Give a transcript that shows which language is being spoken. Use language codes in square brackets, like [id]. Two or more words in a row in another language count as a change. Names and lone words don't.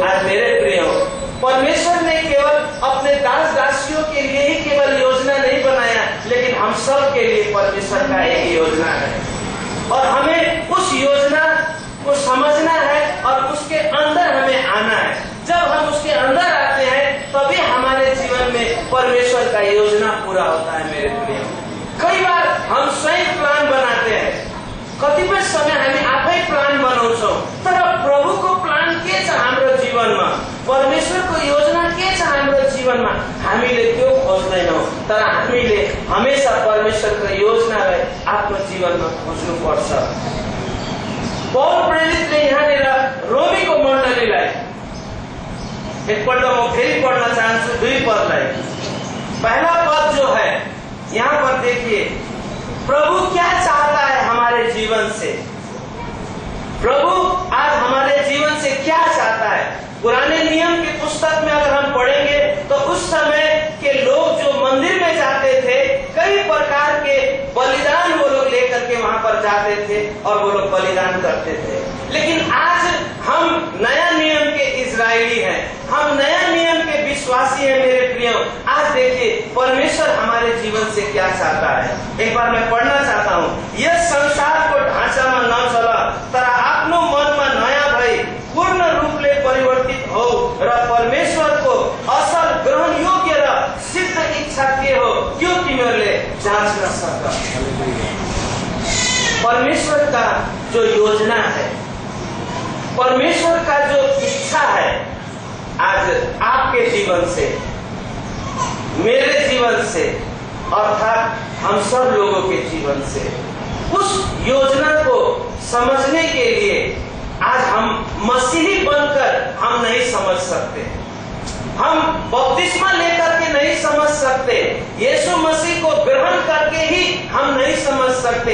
[hi] आज मेरे प्रियो, परमेश्वर ने केवल अपने दास दासियों के लिए ही केवल योजना नहीं बनाया, लेकिन हम सब के लिए परमेश्वर का एक योजना है, और हमें उस योजना को समझना है और उसके अंदर हमें आना है। जब हम उसके अंदर आते हैं, तभी हमारे जीवन में परमेश्वर का योजना पूरा होता है। मेरे प्रिय, कई बार हम स्वयं प्लान बनाते हैं, [ne] कतिपय समय हामी आफै प्लान बनाउँछौँ, तर प्रभुको प्लान के छ हाम्रो जीवनमा, परमेश्वरको योजना के छ हाम्रो जीवनमा, हामीले त्यो खोज्दैनौँ। तर हामीले हमेशा परमेश्वरको योजनालाई आफ्नो जीवनमा खोज्नुपर्छ। पौल प्रेरितले यहाँनिर रोमीको मण्डलीलाई एकपल्ट म फेरि पढ्न चाहन्छु 2 पदलाई। [hi] पहला पद जो है, यहाँ पर देखिए, प्रभु क्या चाहता है हमारे जीवन से। प्रभु आज हमारे जीवन से क्या चाहता है। पुराने नियम की पुस्तक में अगर हम पढ़ेंगे तो उस समय के लोग जो मंदिर में जाते थे, कई प्रकार के बलिदान वो लोग लेकर के वहां पर जाते थे और वो लोग बलिदान करते थे। लेकिन आज हम नया नियम के इजरायली हैं, हम नया नियम के विश्वासी हैं। मेरे प्रियो, आज देखिए परमेश्वर हमारे जीवन से क्या चाहता है। एक बार मैं पढ़ना चाहता हूँ। [ne] यस संसारको ढाँचामा नचल, तर आफ्नो मनमा नयाँ भई पूर्ण रूपले परिवर्तित हो र परमेश्वरको असल ग्रहण योग्य र सिद्ध इच्छा के हो, त्यो तिमीहरूले जाँच्न सक। [hi] परमेश्वर का जो योजना है, परमेश्वर का जो इच्छा है, आज आपके जीवन से, मेरे जीवन से, अर्थात हम सब लोगों के जीवन से, उस योजना को समझने के लिए आज हम मसीही बनकर हम नहीं समझ सकते, हम बपतिस्मा लेकर के नहीं समझ सकते, यीशु मसीह को ग्रहण करके ही हम नहीं समझ सकते।